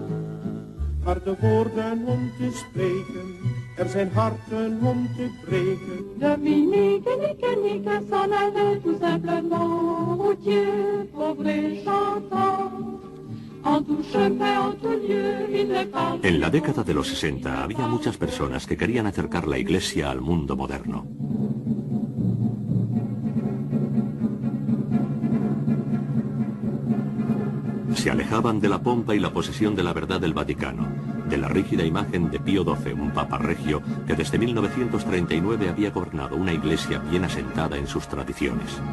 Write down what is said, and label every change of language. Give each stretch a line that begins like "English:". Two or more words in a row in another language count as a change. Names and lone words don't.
Dutch: Harde woorden om te spreken, zijn harten om te breken.
French: Dominique, Nique, s'en allait tout simplement, routier, pauvre et chantant.
Spanish: En la década de los 60 había muchas personas que querían acercar la Iglesia al mundo moderno. Se alejaban de la pompa y la posesión de la verdad del Vaticano, de la rígida imagen de Pío XII, un papa regio que desde 1939 había gobernado una Iglesia bien asentada en sus tradiciones.